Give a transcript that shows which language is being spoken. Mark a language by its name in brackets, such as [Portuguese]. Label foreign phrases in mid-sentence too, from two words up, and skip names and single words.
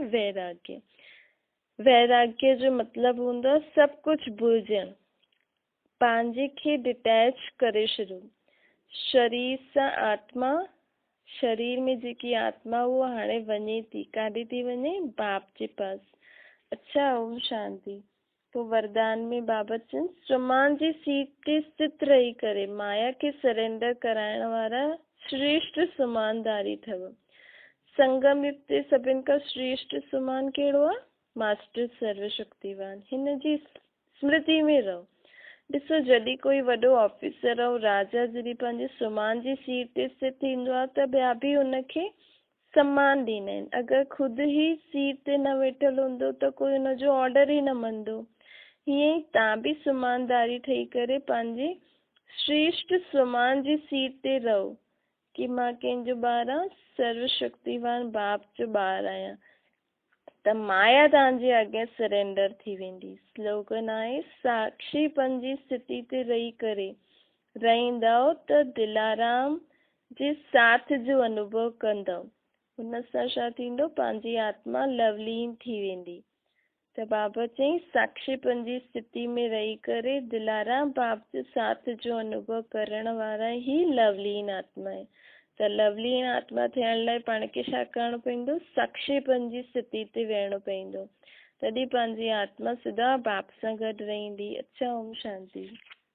[Sindhi] वैराग्य। ويراڳيه جو مطلب هوندو آهي سڀ ڪجهه ڀلجڻ، پنهنجي کي ڊيٽيچ ڪري ڇڏيو. شرير سان آتما، شرير ۾ جيڪا آتما اها هاڻي وڃي ٿي، ڪاڏي ٿي وڃي? باپ جي پاس۔ اڇا، اوم شانتي. تو وردان ۾ بابا چن سمان جي سيٽ تي سٿت رهي ڪري مايا کي سرينڊر ڪرائڻ وارا شريشٽ سمانداري اٿوَ. سنگم يگ تي سڀني کان شريشٽ سمان ڪهڙو آهي? ماسٽر سروشڪتيوان۔ هن جي سمرتي ۾ رهو. ڏسو جڏهن ڪو وڏو آفيسر ۽ راجا جڏهن پنهنجي سمان جي سيٽ تي سٿت ٿيندو آهي ته ٻيا به هن کي سمان ڏيندا آهن. اگر خود ئي سيٽ تي نه ويٺل هوندو ته ڪو هن جو آرڊر ئي نه مڃيندو. هيئن ئي توهان به سمانداري ٺهي ڪري پنهنجي شريشٽ سمان جي سيٽ تي رهو ڪي مان ڪنهن جو ٻار آهيان? سروشڪتيوان باپ جو ٻار آهيان۔ ته مايا توهان جي اڳيان سرينڊر ٿي ويندي. سلوگن آهي ساکشيپڻ جي سٿتي تي رهي ڪري رهندؤ ته دلارام جي ساٿ جو انڀو ڪندؤ. هن سان ڇا ٿيندو? پنهنجي آتما لولين ٿي ويندي. ته بابا چئي ساکشيپڻ جي سٿتي ۾ رهي ڪري دلارام باپ جي ساٿ جو انڀو ڪرڻ وارا هي لولين آتما آهي. ته لولين آتما ٿيڻ لاءِ پاڻ کي ڇا ڪرڻو پوندو? ساکشيپڻ جي سٿتي تي ويهڻو پوندو، تڏهن پنهنجي آتما سدا باپ سان گڏ رهندي. اڇا، اوم شانتي.